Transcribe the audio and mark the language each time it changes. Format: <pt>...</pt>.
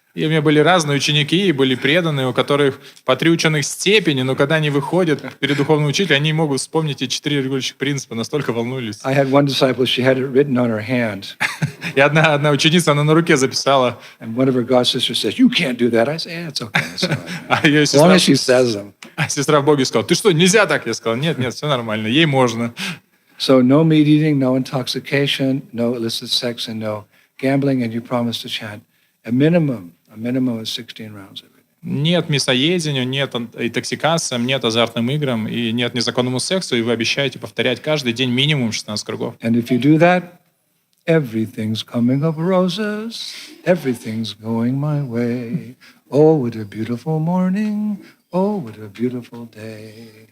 <ru>И у меня были разные ученики, и были преданные, у которых по 3 ученых степени, но когда они выходят перед духовным учителем, они могут вспомнить эти 4 регулирующих принципа, настолько волнуюсь.</ru> <en>I had one disciple, she had it written on her hand.</en> <ru>И одна ученица, она на руке записала.</ru> <en>And one of her god sisters says, "You can't do that." I say, "Yeah, it's okay. It's all right."</en> <ru>А ее</ru> <en>As long as she says them.</en> <ru>сестра в Боге сказала: ты что, нельзя так? Я сказал: нет, все нормально, ей можно.</ru> <en>So no meat eating, no intoxication, no illicit sex, and no gambling, and you promise to chant a minimum of 16 rounds every day.</en> <ru>Нет мясоедению, нет интоксикациям, нет азартным играм и нет незаконному сексу, и вы обещаете повторять каждый день минимум 16 кругов.</ru> <en>And if you do that, everything's coming up roses, everything's going my way. Oh, what a beautiful morning, oh, what a beautiful day.</en>